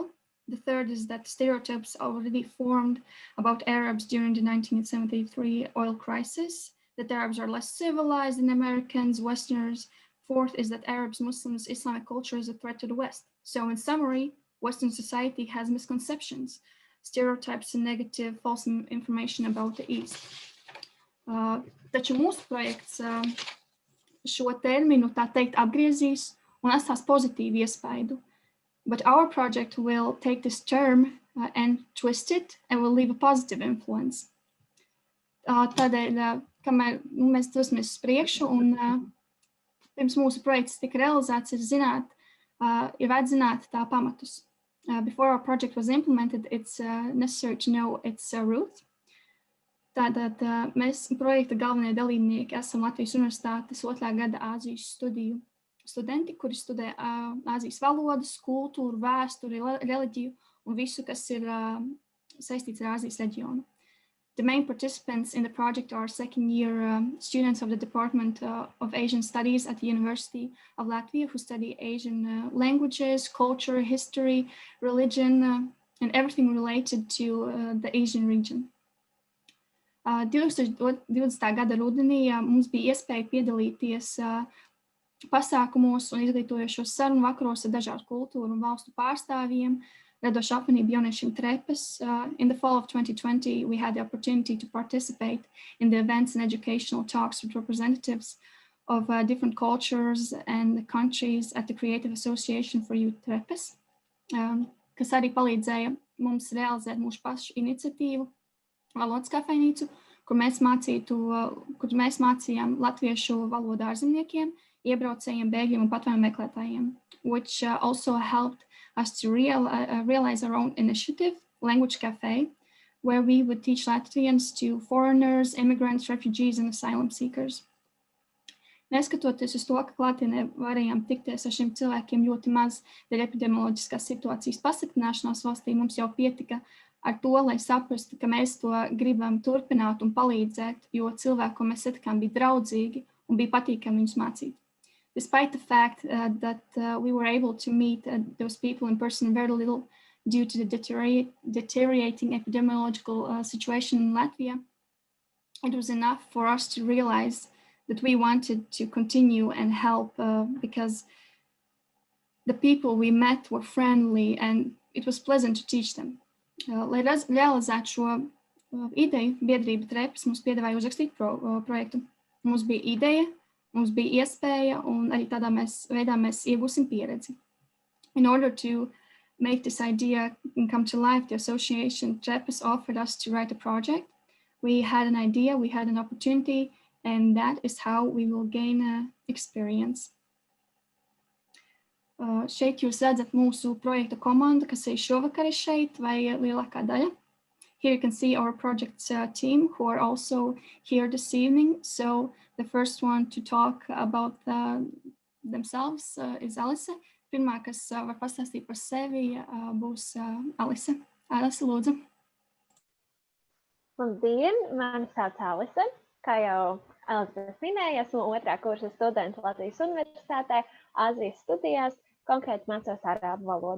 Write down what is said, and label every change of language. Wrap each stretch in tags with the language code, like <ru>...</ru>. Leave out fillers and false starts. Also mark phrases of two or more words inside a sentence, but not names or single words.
<en>The third is that stereotypes already formed about Arabs during the 1973 oil crisis, that Arabs are less civilized than Americans, Westerners. Fourth is that Arabs, Muslims, Islamic culture is a threat to the West. So in summary, Western society has misconceptions, stereotypes and negative false information about the East.</en> <lv>Taču mūsu projekts šo terminu, tā teikt, apgriezīs un atstās pozitīvu iespaidu.</lv> <en>But our project will take this term and twist it and will leave a positive influence.</en> <lv>Tādēļ, kamēr mēs dosimies uz priekšu un pirms mūsu projekts tika realizēts, ir vajag zināt tā pamatus.</lv> <en>Before our project was implemented, it's necessary to know its roots.</en> <lv>Tātad mēs projekta galvenie dalībnieki esam Latvijas Universitātes 2. gada Āzijas studiju studenti, kuri studē Āzijas valodas, kultūru, vēsturi, reliģiju un visu, kas ir saistīts ar Āzijas reģionu.</lv> <en>The main participants in the project are second-year students of the Department of Asian Studies at the University of Latvia who study Asian languages, culture, history, religion, and everything related to the Asian region.</en> <lv>2020. gada rudenī mums bija iespēja piedalīties pasākumos un izglītojošos sarunu vakaros ar dažādu kultūru un valstu pārstāvjiem, radošu apvienību jauniešiem TREPES.</lv> <en>In the fall of 2020, we had the opportunity to participate in the events and educational talks with representatives of different cultures and countries at the Creative Association for Youth TREPES,</en> <lv>kas arī palīdzēja mums realizēt mūsu pašu iniciatīvu, valodas kafejnīcu, kur mēs mācījām latviešu valodu ārzemniekiem, iebraucējiem, bēgļiem un patvērumu meklētājiem,</lv> <en>which also helped us to realize our own initiative, Language Cafe, where we would teach Latvians to foreigners, immigrants, refugees, and asylum seekers.</en> <lv>Neskatoties uz to, ka klātienē varējām tikties ar šiem cilvēkiem ļoti maz dēļ epidemioloģiskās situācijas pasliktināšanās valstī, mums jau pietika ar to, lai saprastu, ka mēs to gribam turpināt un palīdzēt, jo cilvēki, ko mēs satikām, bija draudzīgi un bija patīkami viņus mācīt.</lv> <en>Despite the fact that we were able to meet those people in person very little due to the deteriorating epidemiological situation in Latvia, it was enough for us to realize that we wanted to continue and help because the people we met were friendly and it was pleasant to teach them.</en> <lv>Lai realizētu šo ideju, biedrība TREPES mums piedāvāja uzrakstīt projektu. Mums bija ideja, mums bija iespēja un arī tādā veidā mēs iegūsim pieredzi.</lv> <en>In order to make this idea come to life, the association TREPES offered us to write a project. We had an idea, we had an opportunity, and that is how we will gain experience.</en> <lv>Šeit jūs redzat mūsu projekta komandu, kas ir šovakar šeit, vai lielākā daļa.</lv> <en>Here you can see our project's team who are also here this evening. So the first one to talk about themselves is Alise.</en> <lv>Pirmā, kas var pastāstīt par sevi, būs Alise. Alise, lūdzu. Labdien, mani sauc Alise. Kā jau Elizabete minēja, esmu otrā kursa students Latvijas Universitātē, Āzijas studijās, konkrēti mācos arābu valodu.</lv>